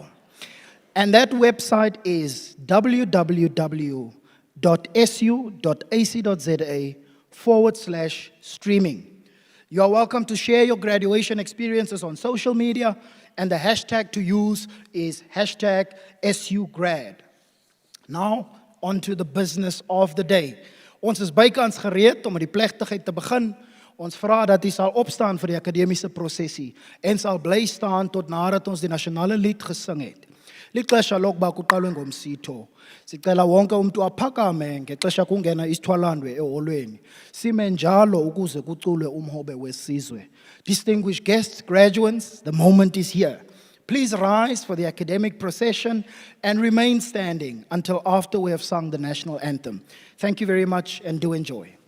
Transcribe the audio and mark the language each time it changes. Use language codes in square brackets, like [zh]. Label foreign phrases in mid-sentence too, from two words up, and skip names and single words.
[en] And that website is www.su.ac.za/streaming. You are welcome to share your graduation experiences on social media, and the hashtag to use is #SUGrad. Now, on to the business of the day. [af] Ons is bykans gereed om met die plegtigheid te begin. Ons vra dat u sal opstaan vir die akademiese prosessie en sal bly staan tot nadat ons die nasionale lied gesing het. [xh] Lixesha lokuba kuqalwe ngomsitho. Sicela wonke umuntu aphakame ngexesha kungena isithwalandwe eholweni. Sime njalo ukuze kuculwe umhobe wesizwe. [en] Distinguished guests, graduates, the moment is here. Please rise for the academic procession and remain standing until after we have sung the national anthem. Thank you very much and do enjoy.